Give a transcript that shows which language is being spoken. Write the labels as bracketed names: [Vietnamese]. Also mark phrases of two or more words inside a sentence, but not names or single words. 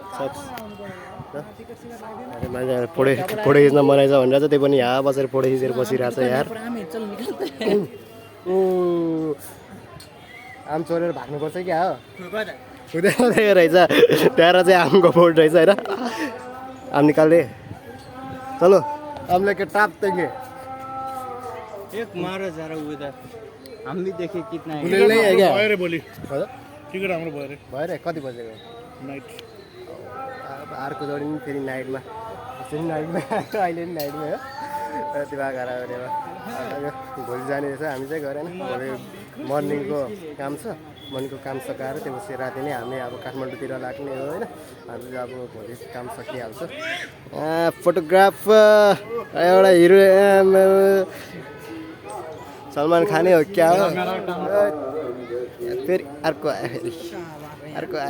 [Nepali] मान्छे फोटो खिच्न मनाइछ भनेर चाहिँ त्यो पनि यहाँ बसेर फोटो खिचेर बसिरहेको छ यार आम चोरेर भाग्नुपर्छ क्या हो हुँदैन रहेछ त्यहाँ चाहिँ आमको बोट रहेछ होइन आम निकाल्ने [Hindi] चलो आम लेके टाप देंगे एक मारो जरा उधर हम भी देखे कितना है नहीं है क्या [Nepali] भएर भोलि टिकट हाम्रो भयो भएर कति बजेको नाइट अर्को जोडी पनि फेरि नाइटमा अहिले पनि नाइटमा हो दिमाग खराब गरेर भोलि जाने रहेछ हामी चाहिँ गरेन भोलि मर्निङको काम छ मर्निङको काम सकाएर त्यसपछि राति नै हामी अब काठमाडौँतिर लाग्ने हो होइन हामी चाहिँ अब भोलि काम सकिहाल्छ फोटोग्राफर एउटा हिरो सलमान खानै हो क्या हो फेरि अर्को आयो